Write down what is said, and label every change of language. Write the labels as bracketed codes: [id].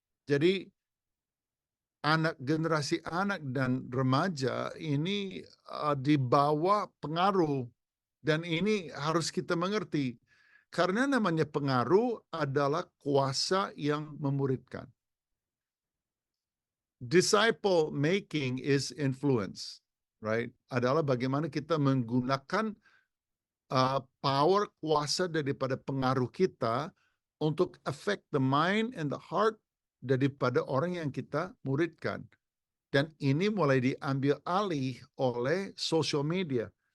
[id] Jadi generasi anak dan remaja ini di bawah pengaruh, dan ini harus kita mengerti karena namanya pengaruh adalah kuasa yang memuridkan. [en] Disciple making is influence, right? [id] Adalah bagaimana kita menggunakan power, kuasa daripada pengaruh kita untuk [en] affect the mind and the heart [id] daripada orang yang kita muridkan. Dan ini mulai diambil alih oleh social media.